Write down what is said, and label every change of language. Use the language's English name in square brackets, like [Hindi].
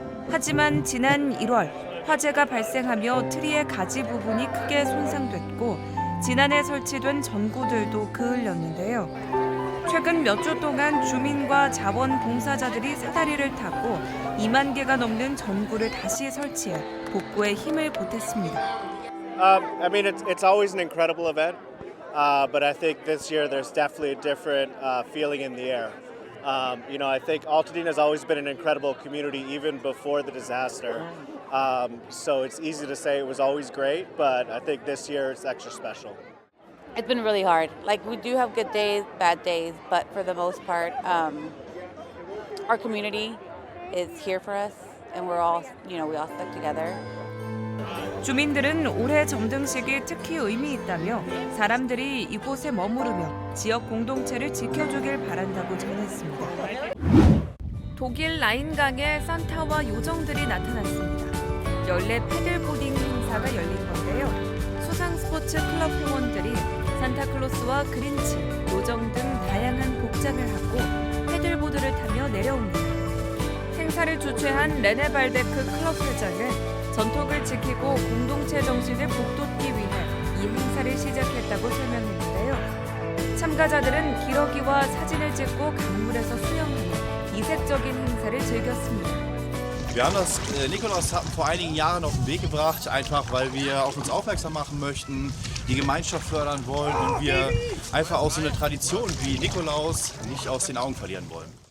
[Korean] 하지만 지난 1월 화재가 발생하며 트리의 가지 부분이 크게 손상됐고 지난해 설치된 전구들도 그을렸는데요. 최근 몇 주 동안 주민과 자원봉사자들이 사다리를 타고 2만 개가 넘는 전구를 다시 설치해 복구에 힘을 보탰습니다. [English] I mean, it's always an incredible event, but I think this year there's definitely a different feeling in the air. You know, I think Altadena has always been an incredible community even before the disaster. So it's easy to say it was always great, but I think this year it's extra special. It's been really hard. Like, we do have good days, bad days, but for the most part, our community is here for us, and we're all, we all stuck together. [Korean] 주민들은 올해 점등식이 특히 의미 있다며 사람들이 이곳에 머무르며 지역 공동체를 지켜주길 바란다고 전했습니다. 독일 라인강에 산타와 요정들이 나타났습니다. 연례 패들보딩 행사가 열린 건데요. 수상 스포츠 클럽 회원들이 산타클로스와 그린치, 요정 등 다양한 복장을 하고 패들보드를 타며 내려옵니다. 행사를 주최한 레네발베크 클럽 회장은 전통을 지키고 공동체 정신을 북돋기 위해 이 행사를 시작했다고 설명했는데요. 참가자들은 기러기와 사진을 찍고 강물에서 수영하며 이색적인 행사를 즐겼습니다. [German] Wir haben das Nikolaus vor einigen Jahren auf den Weg gebracht, einfach weil wir auf uns aufmerksam machen möchten, die Gemeinschaft fördern wollen und wir einfach auch so eine Tradition wie Nikolaus nicht aus den Augen verlieren wollen.